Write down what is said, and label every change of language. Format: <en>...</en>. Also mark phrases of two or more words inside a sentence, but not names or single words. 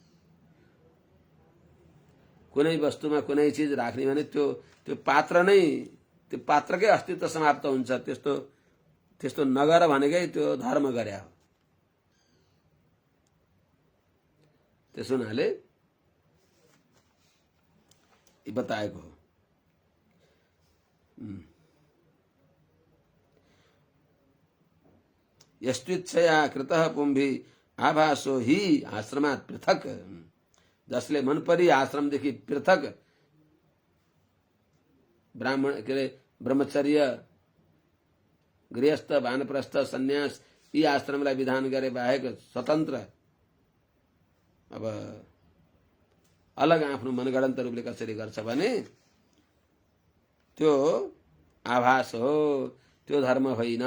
<ne>कुनै वस्तुमा कुनै चिज राख्ने भने त्यो पात्र नै, त्यो पात्रकै अस्तित्व समाप्त हुन्छ। त्यस्तो नगर भनेकै त्यो धर्म गरे हो। त्यसो हुनाले बताएको हो।</ne> <sa>यस्त्विच्छया कृतः पुंभी आभासो हि आश्रमात् पृथक।</sa> <ne>जसले मन परी आश्रमदेखि पृथक ब्राह्मण के अरे ब्रह्मचर्य, गृहस्थ, वानप्रस्थ, सन्यास यी आश्रमलाई विधान गरे बाहेक स्वतन्त्र अब अलग आफ्नो मनगढन्त रूपले कसरी गर्छ भने त्यो आभास हो, त्यो धर्म होइन।</ne>